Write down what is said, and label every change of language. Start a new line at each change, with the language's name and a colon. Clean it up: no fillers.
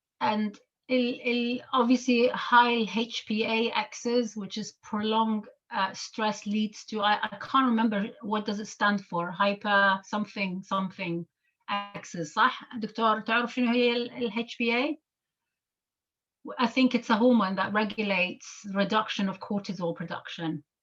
English: And obviously high HPA axis, which is prolonged stress, leads to, I can't remember what does it stand for, hyper something axis.
Arabic: صح دكتور تعرف شنو هي ال HPA?
English: I think it's a hormone that regulates reduction of cortisol production.